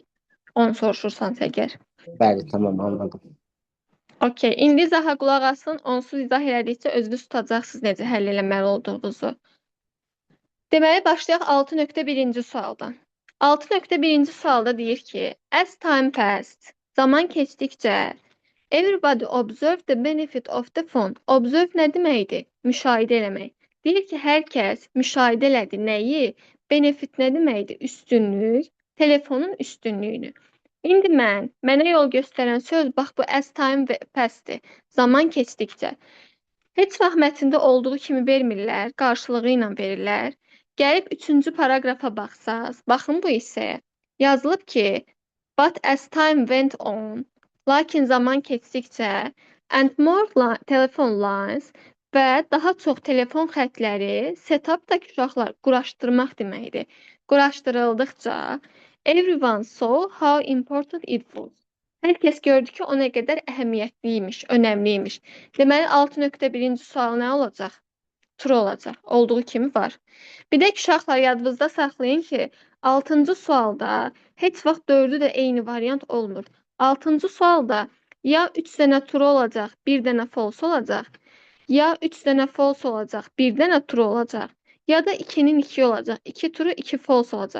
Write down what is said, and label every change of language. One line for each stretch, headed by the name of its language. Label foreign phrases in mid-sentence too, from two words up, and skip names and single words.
Azerbaijani: Onu soruşursansa əgər. Bəli, tamam anladım. Okey, indi izaha qulaq asın, onsuz izah elədikcə özünüz tutacaqsınız necə həll eləməli olduğunuzu. Deməli, başlayaq 6.1-ci sualdan. 6.1-ci sualda deyir ki,
English: as time passed,
Azerbaijani: zaman keçdikcə,
English: everybody observed the benefit of the phone.
Azerbaijani: Observe nə deməkdir? Müşahidə eləmək. Deyir ki, hər kəs müşahidə elədi nəyi? Benefit nə deməkdir? Üstünlük, telefonun üstünlüyünü. İndi mənə yol göstərən söz, bax bu
English: as time passed-
Azerbaijani: dir. Zaman keçdikcə. Heç vaxt mətndə olduğu kimi vermirlər, qarşılığı ilə verirlər. Gəlib 3-cü paragrafa baxsaz, baxın bu hissəyə. Yazılıb ki,
English: but as time went on,
Azerbaijani: lakin zaman keçdikcə,
English: and more telefon lines
Azerbaijani: və daha çox telefon xətləri, setupdakı uşaqlar quraşdırmaq deməkdir. Quraşdırıldıqca,
English: everyone saw how important it was.
Azerbaijani: Hər kəs gördü ki, o nə qədər əhəmiyyətliymiş, önəmliymiş. Deməli, 6.1-ci sual nə olacaq? True olacaq. Olduğu kimi var. Bir də ki, uşaqlar yadınızda saxlayın ki, 6-cı sualda heç vaxt 4-ü də eyni variant olmur. 6-cı sualda ya 3 dənə true olacaq, 1 dənə false olacaq, ya 3 dənə false olacaq, 1 dənə true olacaq, ya da 2-nin 2 olacaq, 2 true, 2 false olacaq.